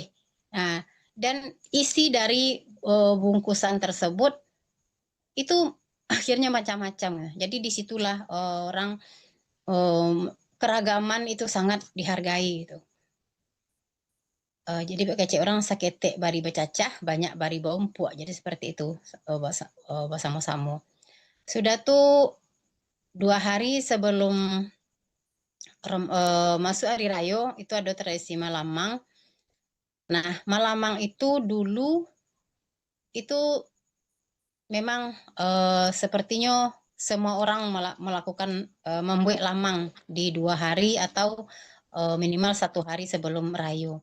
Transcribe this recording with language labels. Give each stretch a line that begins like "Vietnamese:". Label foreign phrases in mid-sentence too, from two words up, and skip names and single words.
Indonesian: Nah, dan isi dari bungkusan tersebut itu akhirnya macam-macam. Jadi disitulah orang keragaman itu sangat dihargai gitu.
Minangkabau: Jadi kecek orang sakete bari becacah, banyak bari baumpuak.
Indonesian: Jadi seperti itu bersama-sama. Sudah tuh 2 hari sebelum masuk hari raya itu ada tradisi Malamang. Nah, Malamang itu dulu itu memang sepertinya semua orang melakukan membuat lamang di 2 hari atau minimal 1 hari sebelum rayo.